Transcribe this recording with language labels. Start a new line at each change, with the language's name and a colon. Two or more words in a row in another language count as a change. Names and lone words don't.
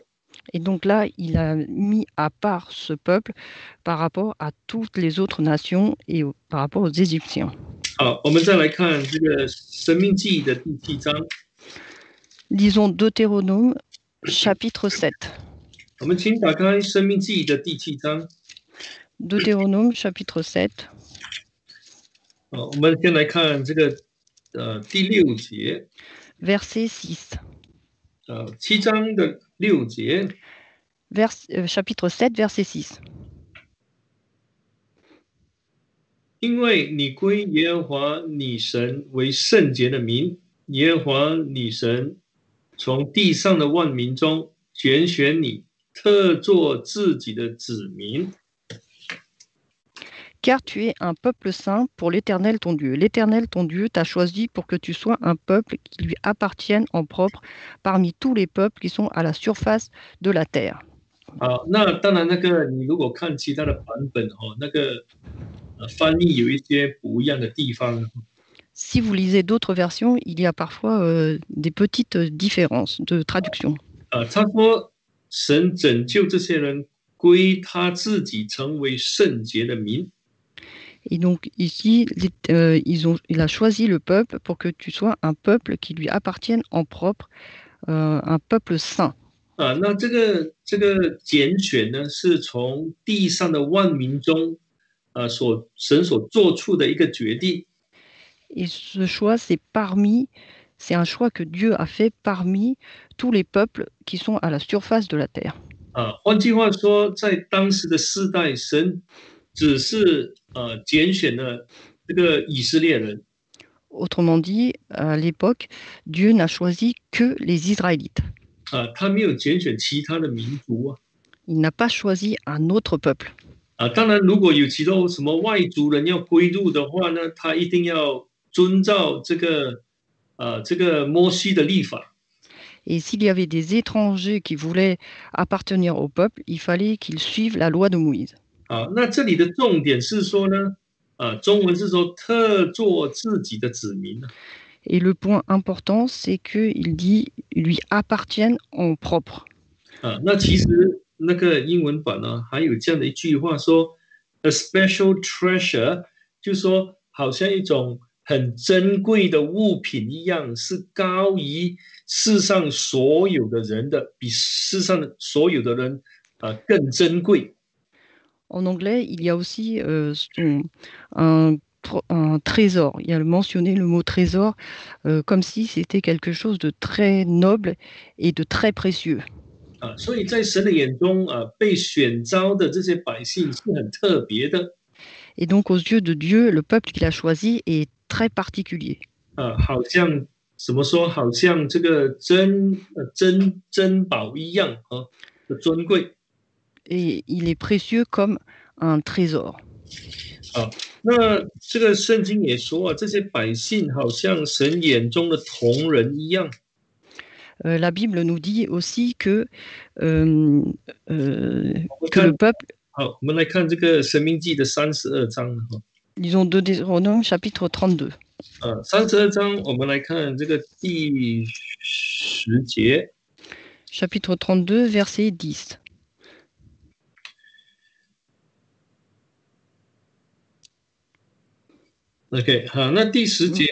French: Et donc là, il a mis à part ce peuple par rapport à toutes les autres nations et par rapport aux Égyptiens.
Chinese: 好，我们再来看这个《申命记》的第7章。
French: Lisons Deutéronome chapitre 7.
Chinese: 我们请打开《申命记》的第7章。
French: Deutéronome chapitre 7.
Chinese: 我们先来看这个第6节。
French: Verset 6.
Chinese: 7章的6节。
French: chapitre 7, verset 6.
Chinese: 因为你归耶和华你神为圣洁的民，耶和华你神从地上的万民中拣选你，特作自己的子民。
French: Car tu es un peuple saint pour l'Éternel ton Dieu. L'Éternel ton Dieu t'a choisi pour que tu sois un peuple qui lui appartienne en propre parmi tous les peuples qui sont à la surface de la terre.
Chinese: 好，那当然，你如果看其他的版本翻译有一些不一样的地方。
French: Si vous lisez d'autres versions, il y a parfois des petites différences de traduction.
Chinese: 他说，神拯救这些人归他自己，成为圣洁的民。
French: Et donc ici, il a choisi le peuple pour que tu sois un peuple qui lui appartienne en propre, un peuple saint.
Chinese: 那这个拣选呢，是从地上的万民中，神所做出的一个决定。
French: Et ce choix, c'est un choix que Dieu a fait parmi tous les peuples qui sont à la surface de la terre.
Chinese: 换句话说，在当时的世代，神只是拣选了这个以色列人。
French: Autrement dit, à l'époque, Dieu n'a choisi que les Israélites.
Chinese: 他没有拣选其他的民族啊。
French: Il n'a pas choisi un autre peuple.
Chinese: 当然，如果有其他什么外族人要归入的话呢，他一定要遵照这个摩西的律法。
French: Et s'il y avait des étrangers qui voulaient appartenir au peuple, il fallait qu'ils suivent la loi de Moïse.
Chinese: 那这里的重点是说呢，中文是说特作自己的子民。
French: Et le point important, c'est qu'il dit lui appartiennent en propre.
Chinese: 那其实那个英文版呢，还有这样的一句话说 ，
English: a special treasure，
Chinese: 就说好像一种很珍贵的物品一样，是高于世上所有的人的，比世上的所有的人更珍贵。
French: En anglais, il y a aussi un trésor. Il y a mentionné le mot trésor comme si c'était quelque chose de très noble et de très précieux.
Chinese: 所以在神的眼中被选召的这些百姓是很特别的。
French: Et donc, aux yeux de Dieu, le peuple qu'il a choisi est très particulier.
Chinese: 好像怎么说？好像这个珍宝一样的尊贵。
French: Et il est précieux comme un trésor.
Chinese: 那这个圣经也说这些百姓好像神眼中的瞳人一样。
French: La Bible nous dit aussi que le peuple.
Chinese: 好，我们来看这个申命记的32章。
French: Lisons Deutéronome chapitre 32.
Chinese: 32 章，我们来看这个第10节。
French: Chapitre 32, verset 10.
Chinese: OK， 好，那第10节